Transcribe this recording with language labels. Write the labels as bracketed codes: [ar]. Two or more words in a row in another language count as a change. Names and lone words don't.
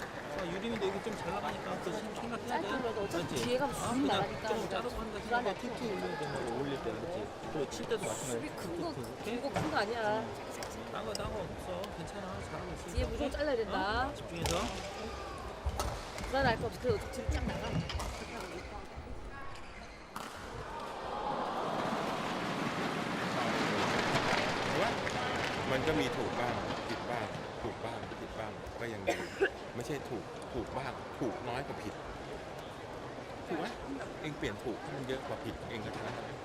[ko] 유림이도 여기 좀 잘 나가니까 또 생각해야 돼. 어차피 뒤에 가면 수비 나가니까 좀 짜고 한다 생각해. 툭툭 올려야 돼. 뭐 올릴 때 그렇지. 그리고 칠 때도 마찬가지. 그거 큰 거 아니야. 딴 거 없어. 괜찮아. 잘하고 있어. 뒤에 무조건 잘라야 된다. 집중해서. 불안할 거 없어. 그래도 뒤로 쫙 나가. [th] ว่ามันก็มีถูกบ้างผิดบ้างถูกบ้างผิดบ้างก็ยังดีไม่ใช่ถูกบ้างถูกน้อยกว่าผิดถูกไหมเองเปลี่ยนถูกให้มันเยอะกว่าผิดเองก็ชนะ